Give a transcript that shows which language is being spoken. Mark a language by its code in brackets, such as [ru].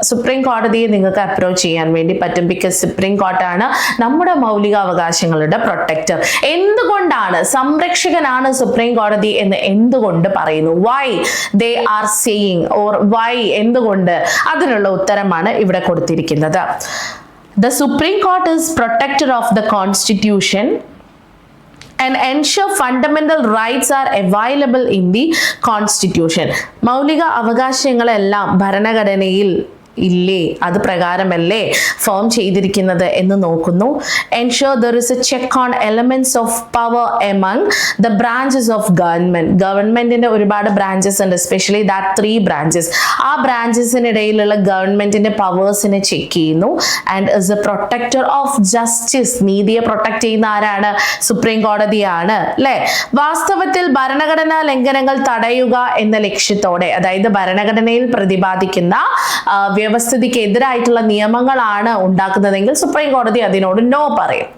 [ml] Supreme കോടതിയെ നിങ്ങൾക്ക് approach ചെയ്യാൻ വേണ്ടി പറ്റും. ബിക്കോസ് സുപ്രീം കോർട്ടാണ് നമ്മുടെ മൗലിക അവകാശങ്ങളുടെ പ്രൊട്ടക്ടർ. എന്തുകൊണ്ടാണ്, സംരക്ഷകനാണ് സുപ്രീം കോടതി എന്ന് എന്തുകൊണ്ട് പറയുന്നു? [en] Why they are saying or why, എന്തുകൊണ്ട്? [ml] അതിനുള്ള ഉത്തരമാണ് ഇവിടെ കൊടുത്തിരിക്കുന്നത്. [en] The Supreme Court is protector of the Constitution and ensure fundamental rights are available in the Constitution. [ml] മൗലിക അവകാശങ്ങളെല്ലാം ഭരണഘടനയിൽ ഇല്ലേ, അത് പ്രകാരമല്ലേ ഫോം ചെയ്തിരിക്കുന്നത് എന്ന് നോക്കുന്നു. [en] Ensure there is a check on elements of power among the branches of government. [ml] ഗവൺമെന്റിന്റെ ഒരുപാട് branches ഉണ്ട്, [en] Especially that 3 branches. [ml] ആ ബ്രാഞ്ചസിനിടയിലുള്ള ഗവൺമെന്റിന്റെ പവേഴ്സിനെ ചെക്ക് ചെയ്യുന്നു. [en] And is a protector of justice. [ml] നീതിയെ പ്രൊട്ടക്ട് ചെയ്യുന്ന ആരാണ്? സുപ്രീം കോടതിയാണ്, അല്ലെ? വാസ്തവത്തിൽ ഭരണഘടനാ ലംഘനങ്ങൾ തടയുക എന്ന ലക്ഷ്യത്തോടെ, അതായത് ഭരണഘടനയിൽ പ്രതിപാദിക്കുന്ന വ്യവസ്ഥിതിക്ക് എതിരായിട്ടുള്ള നിയമങ്ങളാണ് ഉണ്ടാക്കുന്നതെങ്കിൽ സുപ്രീം കോടതി അതിനോട് നോ പറയും.